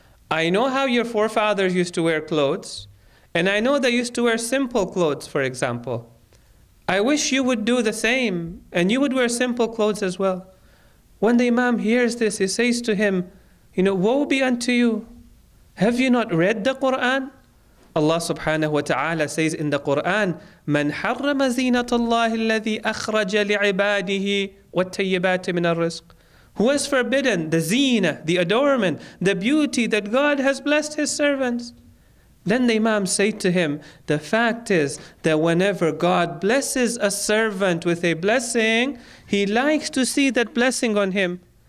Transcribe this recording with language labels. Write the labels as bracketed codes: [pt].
[en] I know how your forefathers used to wear clothes. And I know they used to wear simple clothes, for example. I wish you would do the same and you would wear simple clothes as well. When the Imam hears this, he says to him, woe be unto you. Have you not read the Quran? Allah subhanahu wa ta'ala says in the Quran, [ar] مَنْ حَرَّمَ زِينَةَ اللَّهِ الَّذِي أَخْرَجَ لِعِبَادِهِ وَالتَّيِّبَاتِ مِنَ الرِّزْقِ. [en] Who has forbidden the zina, the adornment, the beauty that God has blessed His servants? Then the Imam said to him, the fact is that whenever God blesses a servant with a blessing, He likes to see that blessing on him.